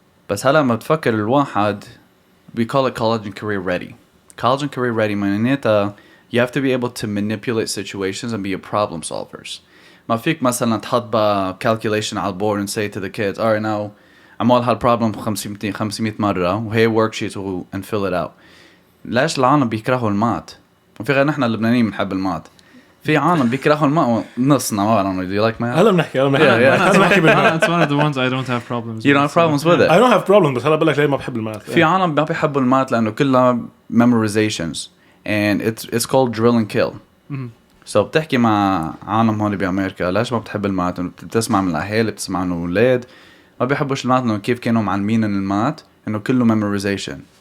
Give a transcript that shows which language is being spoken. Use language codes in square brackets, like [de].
[ar] بس هلا ما تفكر الواحد, [en] we call it college and career ready. College and career ready [ar] معناتها [en] you have to be able to manipulate situations and be a problem solvers. [ar] ما فيك مثلا تحط calculation على البورد [en] and say to the kids, alright now [ar] عمل هالبروبلم 500 مرة وهي [en] worksheet and fill it out. [ar] ليش العالم بيكرهوا المات؟ وفي غير نحن اللبنانيين بنحب المات. في عالم بيكرهوا الماء نصنا ما بعرف. [en] Do you like math? [ar] هلا بنحكي بالماث. [en] It's one of the ones I don't have problems. You don't have problems with it. I don't have problems, [ar] بس هلا بقول لك ليه ما بحب الماث. في عالم ما بيحبوا الماث لأنه [en] كلها memorizations and it's called drill and kill. So [ar] بتحكي مع عالم هون بأمريكا ليش ما بتحب الماث؟ إنه بتسمع من الأهل, بتسمع إنه أولاد ما بيحبوش الماث, إنه كيف كانوا معلمين الماث إنه كله memorization.